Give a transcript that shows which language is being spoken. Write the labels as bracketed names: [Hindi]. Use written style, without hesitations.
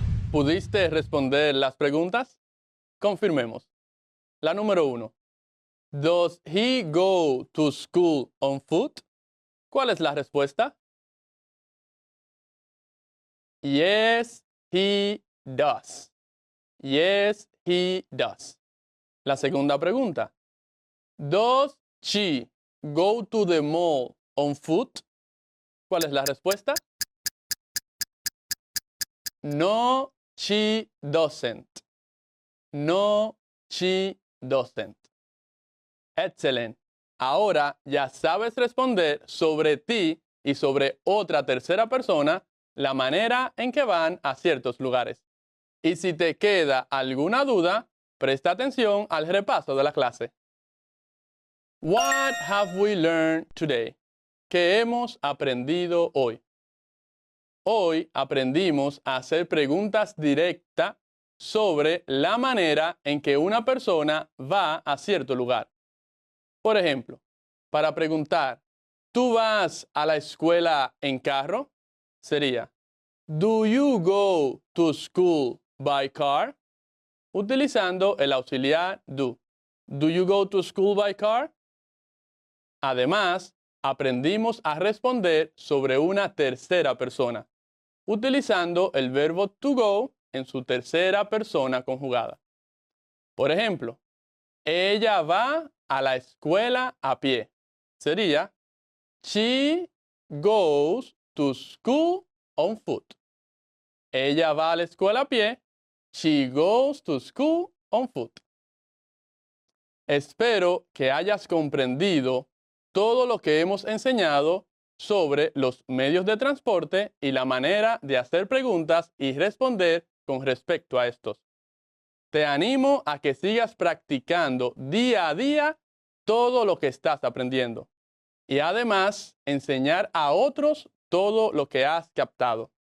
[Spanish] ¿Pudiste responder las preguntas? Confirmemos. La número 1. [English] Does he go to school on foot? [Spanish] ¿Cuál es la respuesta? [English] Yes, he does. Yes, he does. [Spanish] La segunda pregunta. [English] Does she go to the mall on foot? [Spanish] ¿Cuál es la respuesta? [English] No, she doesn't. No, she doesn't. [Spanish] Excelente. Ahora ya sabes responder sobre ti y sobre otra tercera persona la manera en que van a ciertos lugares. Y si te queda alguna duda, presta atención al repaso de la clase. [English] What have we learned today? [Spanish] ¿Qué hemos aprendido hoy? Hoy aprendimos a hacer preguntas directas sobre la manera en que una persona va a cierto lugar. Por ejemplo, para preguntar, ¿tú vas a la escuela en carro? [English] Sería, ¿do you go to school by car? [Spanish] Utilizando el auxiliar [English] do. ¿Do you go to school by car? [Spanish] Además, aprendimos a responder sobre una tercera persona, utilizando el verbo to go en su tercera persona conjugada. Por ejemplo, ella va a la escuela a pie. [English] Sería, she goes to school on foot. [Spanish] Ella va a la escuela a pie. [English] She goes to school on foot. [Spanish] Espero que hayas comprendido todo lo que hemos enseñado sobre los medios de transporte y la manera de hacer preguntas y responder con respecto a estos. Te animo a que sigas practicando día a día todo lo que estás aprendiendo y además enseñar a otros todo lo que has captado.